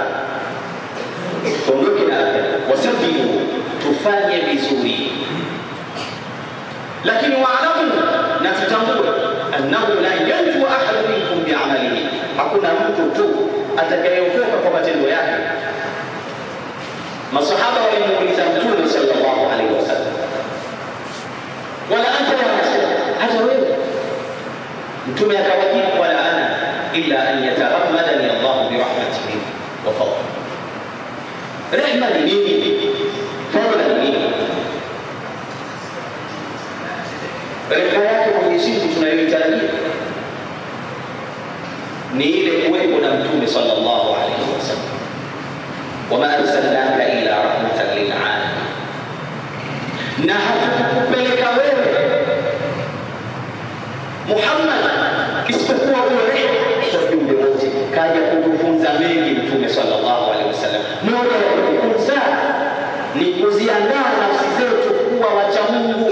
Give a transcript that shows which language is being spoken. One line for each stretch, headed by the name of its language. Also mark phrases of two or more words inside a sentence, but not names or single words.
Swahili: Tuondoke na wasadidu, tufanye vizuri, lakini waalamu, na tutambue,
Arabic: أنه لا ينجو أحد منكم بعمله,
Swahili: hakuna mtu tu atakayeokoka kwa matendo yake. Masahaba walimuuliza Mtume
Arabic: صلى الله عليه وسلم, ولا أنت يا رسول,
Swahili: hata wewe? Mtume akawajibu,
Arabic: ولا أنا إلا أن يتغمدني الله برحمته وفضله.
Swahili: Rehma ni nini? Fadla ni nini? Rehma yake Mwenyezi Mungu tunayoitarajia ni ile kuwepo na Mtume
Arabic: صلى الله عليه وسلم, وما أرسلناك إلا رحمة للعالمين,
Swahili: na hatukupeleka wewe Muhammad isipokuwa uwe rehema kwa viumbe wote. Kaja kutufunza mengi Mtume
Arabic: صلى الله عليه وسلم.
Swahili: Moja ya kutufunza ni kuziandaa nafsi zetu kuwa wacha wacha Mungu.